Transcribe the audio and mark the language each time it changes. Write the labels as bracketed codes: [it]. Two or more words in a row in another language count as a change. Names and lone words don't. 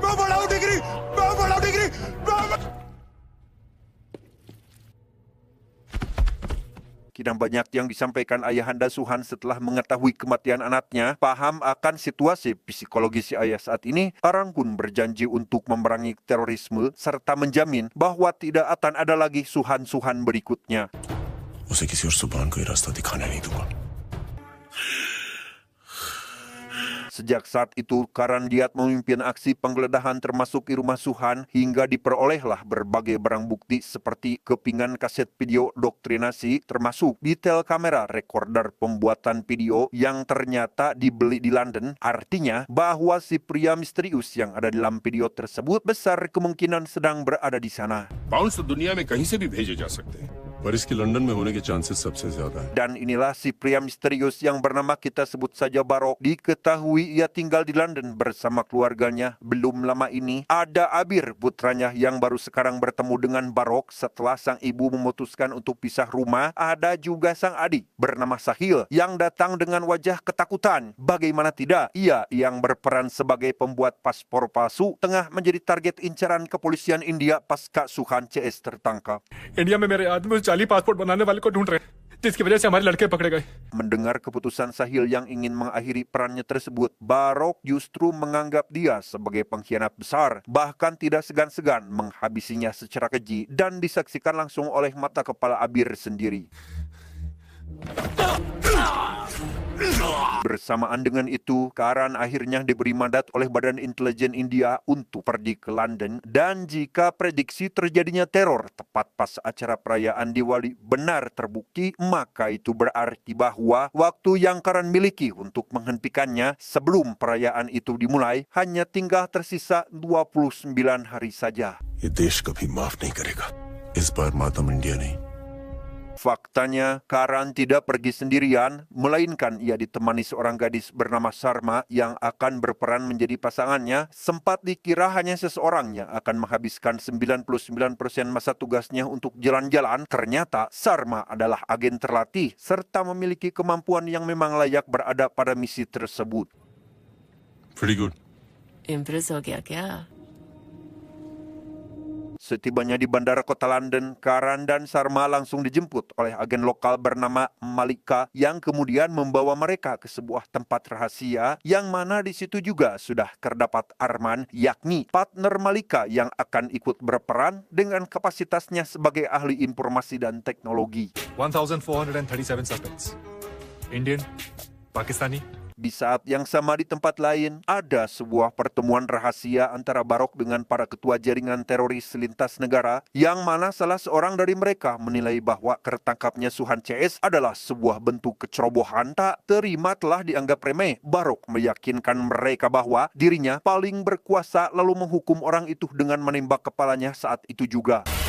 [id] Kini banyak yang disampaikan ayahanda Suhan setelah mengetahui kematian anaknya. Paham akan situasi psikologis si ayah saat ini, Karan pun berjanji untuk memerangi terorisme serta menjamin bahwa tidak akan ada lagi Suhan-Suhan berikutnya. [hi] उसे किसी और जुबान को ये रास्ता दिखाने नहीं दूंगा। [id] Sejak saat itu, Karan giat memimpin aksi penggeledahan termasuk di rumah Suhan hingga diperolehlah berbagai barang bukti seperti kepingan kaset video doktrinasi, termasuk detail kamera recorder pembuatan video yang ternyata dibeli di London. Artinya bahwa si pria misterius yang ada dalam video tersebut besar kemungkinan sedang berada di sana. [hi] पाउंड्स तो दुनिया में कहीं से भी भेजे जा सकते हैं, पर इसकी लंदन में होने के चांसेस सबसे ज्यादा है। [id] Dan inilah si pria misterius yang bernama, kita sebut saja Barok. Diketahui ia tinggal di London bersama keluarganya. Belum lama ini ada Abir, putranya yang baru sekarang bertemu dengan Barok setelah sang ibu memutuskan untuk pisah rumah. Ada juga sang adik bernama Sahil yang datang dengan wajah ketakutan. Bagaimana tidak, ia yang berperan sebagai pembuat paspor palsu tengah menjadi target incaran kepolisian India pasca Suhan CS tertangkap. [hi] इंडिया में मेरे आदमी उस जाली पासपोर्ट बनाने वाले को ढूंढ रहे हैं। जिसकी वजह से हमारे लड़के पकड़े गए। [id] Mendengar keputusan Sahil yang ingin mengakhiri perannya tersebut, Barok justru menganggap dia sebagai pengkhianat besar, bahkan tidak segan-segan menghabisinya secara keji dan disaksikan langsung oleh mata kepala Abir sendiri. Bersamaan dengan itu, Karan akhirnya diberi mandat oleh Badan Intelijen India untuk pergi ke London, dan jika prediksi terjadinya teror tepat pas acara perayaan Diwali benar terbukti, maka itu berarti bahwa waktu yang Karan miliki untuk menghentikannya sebelum perayaan itu dimulai hanya tinggal tersisa 29 hari saja. [hi] ये देश कभी माफ नहीं करेगा। इस बार मातम इंडिया नहीं। [id] Faktanya, Karan tidak pergi sendirian, melainkan ia ditemani seorang gadis bernama Sarma yang akan berperan menjadi pasangannya. Sempat dikira hanya seseorang yang akan menghabiskan 99% masa tugasnya untuk jalan-jalan. Ternyata Sarma adalah agen terlatih serta memiliki kemampuan yang memang layak berada pada misi tersebut. [en] Pretty good. [hi] इम्प्रेस हो गया क्या? [id] Setibanya di bandara kota London, Karan dan Sarma langsung dijemput oleh agen lokal bernama Malika yang kemudian membawa mereka ke sebuah tempat rahasia yang mana di situ juga sudah terdapat Arman, yakni partner Malika yang akan ikut berperan dengan kapasitasnya sebagai ahli informasi dan teknologi. [en] 1437 suspects. Indian, Pakistani. [id] Di saat yang sama di tempat lain, ada sebuah pertemuan rahasia antara Barok dengan para ketua jaringan teroris lintas negara, yang mana salah seorang dari mereka menilai bahwa tertangkapnya Suhan CS adalah sebuah bentuk kecerobohan. Tak terima telah dianggap remeh. Barok meyakinkan mereka bahwa dirinya paling berkuasa lalu menghukum orang itu dengan menembak kepalanya saat itu juga.